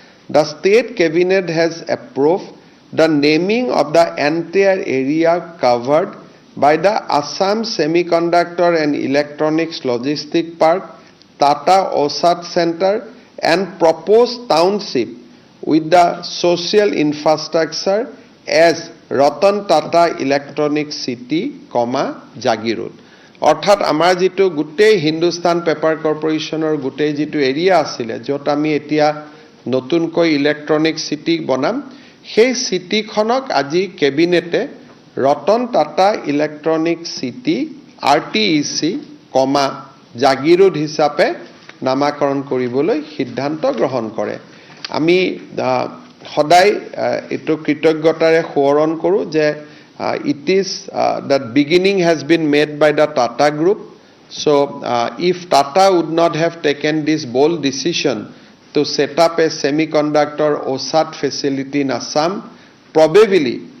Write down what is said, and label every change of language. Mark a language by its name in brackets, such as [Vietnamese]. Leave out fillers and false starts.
[English] the state cabinet has approved the naming of the entire area covered by the Assam Semiconductor and Electronics Logistic Park, Tata OSAT Center, and proposed township with the social infrastructure as Ratan Tata Electronic City, Jagirod. [Assamese] অৰ্থাৎ আমাৰ যিটো গোটেই Hindustan paper কৰ্পোৰেশ্যনৰ গোটেই যিটো area আছিলে, য'ত আমি এতিয়া নতুনকৈ ইলেক্ট্ৰনিক চিটি বনাম, সেই চিটিখনক আজি কেবিনেটে Ratan Tata electronic city RTEC, Jagiroad হিচাপে নামাকৰণ কৰিবলৈ সিদ্ধান্ত গ্ৰহণ কৰে। আমি সদায় এইটো কৃতজ্ঞতাৰে সোঁৱৰণ কৰোঁ যে [English] it is that beginning has been made by the Tata Group. So if Tata would not have taken this bold decision to set up a semiconductor OSAT facility in Assam, probably